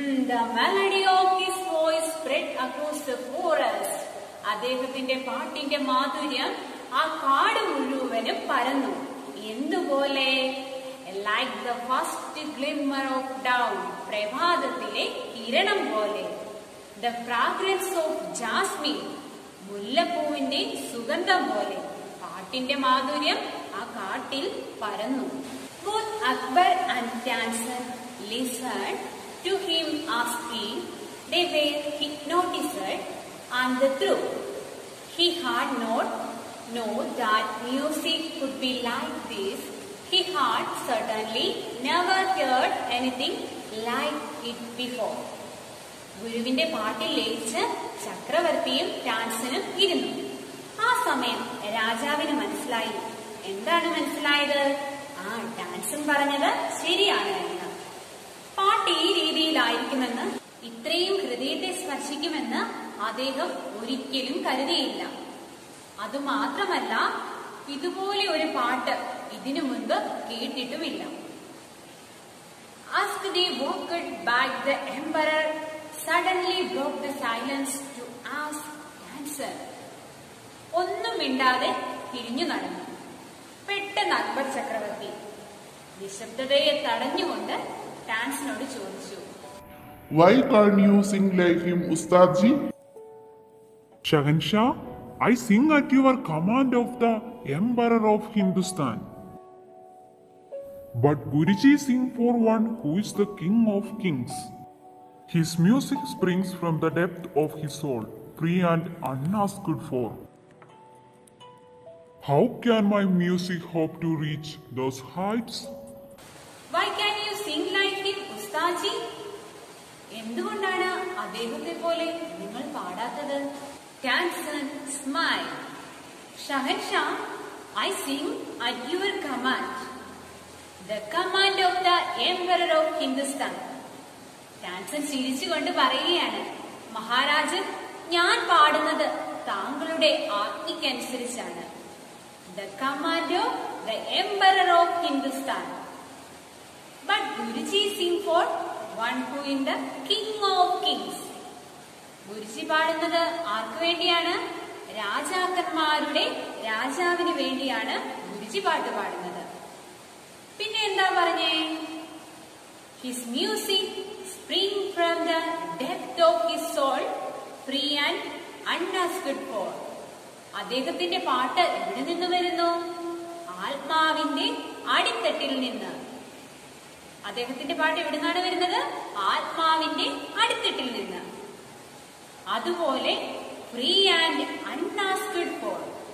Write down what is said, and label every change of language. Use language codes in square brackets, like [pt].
[en] The melody of his voice spread across the forest. [ml] അദ്ദേഹത്തിന്റെ പാട്ടിന്റെ മാധുര്യം ആ കാട് മുഴുവനും പരന്നു. എന്തുപോലെ? [en] Like the first glimmer of dawn, [ml] പ്രഭാതത്തിലെ കിരണം പോലെ. [en] The fragrance of jasmine, [ml] മുല്ലപ്പൂവിന്റെ സുഗന്ധം പോലെ. പാട്ടിന്റെ മാധുര്യം ആ കാട്ടിൽ പരന്നു. [en] Both Akbar and Tansen listened to him as if they were hypnotized, and the truth, he had not known that music could be like this. He had certainly never heard anything like it before. [ml] ഗുരുവിന്റെ പാട്ടിൽ ലയിച്ച് ചക്രവർത്തിയും ടാൻസനും ഇരുന്നു. ആ സമയം രാജാവിന് മനസ്സിലായി. എന്താണ് മനസ്സിലായത്? ടാൻസൻ പറഞ്ഞത് ശരിയാണ് എന്ന്. പാട്ട് ഈ രീതിയിലായിരിക്കുമെന്ന്, ഇത്രയും ഹൃദയത്തെ സ്പർശിക്കുമെന്ന് അദ്ദേഹം ഒരിക്കലും കരുതിയില്ല. അതുമാത്രമല്ല, ഇതുപോലെ ഒരു പാട്ട് ഇതിനു മുൻപ് കേട്ടിട്ടുമില്ല. [en] As they walked back, the emperor suddenly broke the silence to ask Tansen, [ml] ഒന്നും മിണ്ടാതെ തിരിഞ്ഞു നടന്നു. പെട്ടെന്ന് അക്ബർ ചക്രവർത്തി നിശബ്ദതയെ തടഞ്ഞുകൊണ്ട് ടാൻസിനോട് ചോദിച്ചു, [en] Why can't you sing like him, Ustadji? Shahanshah, I sing at your command of the Emperor of Hindustan. But Guruji sing for one who is the King of Kings. His music springs from the depth of his soul, free and unasked for. How can my music hope to reach those heights? Why can you sing like him, Ustadji? [ml] എന്തുകൊണ്ടാണ് അദ്ദേഹത്തെ പോലെ നിങ്ങൾ പാടാത്തത്? [en] Tansen smiled. Shahanshah, I sing at your command. The command of the Emperor of Hindustan. [ml] Tansen ചിരിച്ചുകൊണ്ട് പറയുകയാണ്, മഹാരാജൻ, ഞാൻ പാടുന്നത് താങ്കളുടെ ആജ്ഞയ്ക്കനുസരിച്ചാണ്. [en] The command of the Emperor of Hindustan. But Guruji sing for one who is the King of Kings. [ml] Guruji പാടുന്നത് ആർക്ക് വേണ്ടിയാണ്? രാജാക്കന്മാരുടെ രാജാവിന് വേണ്ടിയാണ് ഗുരുജി പാട്ട് പാടുന്നത്. പിന്നെ എന്താ പറഞ്ഞേ? [en] His music spring from the depth of his soul, free and unasked for. [ml] അദ്ദേഹത്തിന്റെ പാട്ട് എവിടെ നിന്ന് വരുന്നു? ആത്മാവിന്റെ അടിത്തട്ടിൽ നിന്ന്. അദ്ദേഹത്തിന്റെ പാട്ട് എവിടെ നിന്നാണ് വരുന്നത്? ആത്മാവിന്റെ അടിത്തട്ടിൽ നിന്ന്. അതുപോലെ [en] Free and unasked for.